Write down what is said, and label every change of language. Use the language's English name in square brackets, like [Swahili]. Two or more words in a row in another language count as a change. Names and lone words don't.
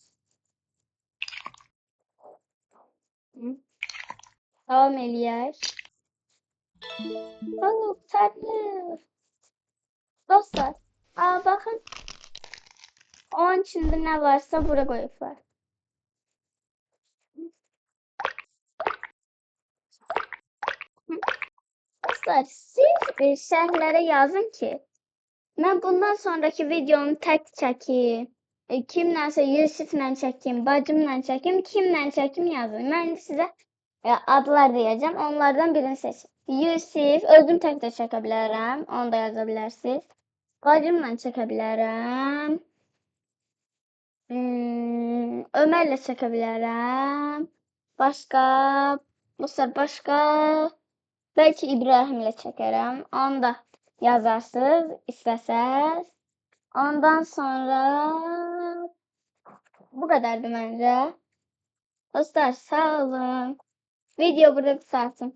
[Azerbaijani] Hı. Devam eləyək. [Turkish] Balık tatlı. Dostlar, bakın. Onun içinde ne varsa buraya koyuyorlar. [Azerbaijani] Dostlar, siz şərhlərə yazın ki, mən bundan sonraki videomu tək çəkeyim. Kimlənsə Yusiflə çəkim, bacımla çəkim, kimlə çəkim yazın. Mən sizə adlar deyəcəm. Onlardan birini seçin. Yusif, özüm tək də çəkə bilərəm. Onu da yaza bilərsiniz. Bacımla çəkə bilərəm. Ömərlə çəkə bilərəm. Başqa, başqa. [Turkish] Belki İbrahim'le çekerim. Onu da yazarsınız isteseniz. Ondan sonra bu kadardı bence. [Azerbaijani] Dostlar sağ olun. [Turkish] Video burada kısaltın.